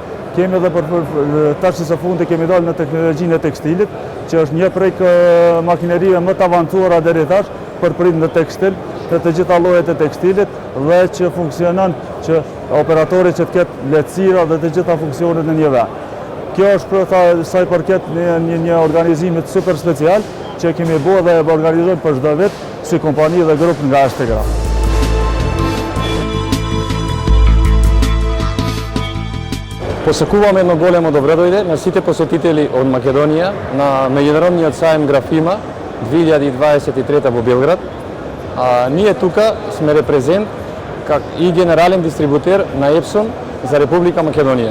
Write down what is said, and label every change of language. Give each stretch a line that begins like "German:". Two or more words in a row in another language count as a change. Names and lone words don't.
Albanian: Kemi edhe për tash së fundi kemi dalë në teknologjinë e tekstilit, që është një prej makinerive më të avancuara deri tash për print në tekstil, për të gjitha llojet e tekstilit dhe që funksionon që operatori që të ketë lehtësira dhe të gjitha funksionet në një vend. Kjo është për sa i përket një organizimit super special që kemi bërë dhe e organizojmë për çdo vit si kompani dhe grup nga STGraf.
Macedonian: Посекуваме едно големо добродојде на сите посетители од Македонија на меѓународниот сајм Графима 2023 во Белград. Ние тука сме репрезент и генерален дистрибутер на Epson за Република Македонија.